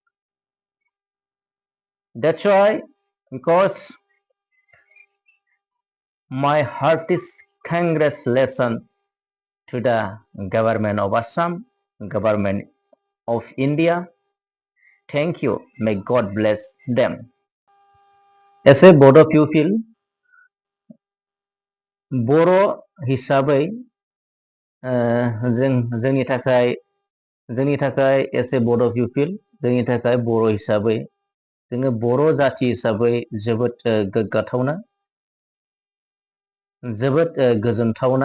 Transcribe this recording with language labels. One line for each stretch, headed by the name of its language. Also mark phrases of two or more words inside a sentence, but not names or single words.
English: That's why, because my heartiest congratulations to the government of Assam, government of India. Thank you. May God bless them. As a Bodo pupil,
Bodo: बर' हिसाबै जोंनि थाखाय
English: as a Bodo pupil
Bodo: जोंनि थाखाय बर' हिसाबै जोङो बर' जाथि हिसाबै जोबोद गोग्गाथावना, जोबोद गोजोनथावना.